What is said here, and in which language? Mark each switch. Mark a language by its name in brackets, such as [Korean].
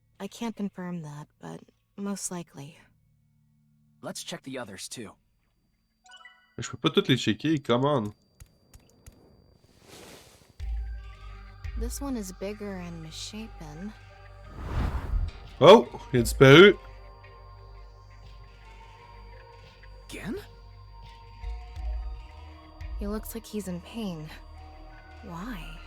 [English] I can't confirm that, but most likely. Let's check the others too. [French] Je peux pas toutes les checker, [English] come on. This one is bigger and misshapen. [French] Oh, il a disparu. [English] Again? He looks like he's in pain. Why?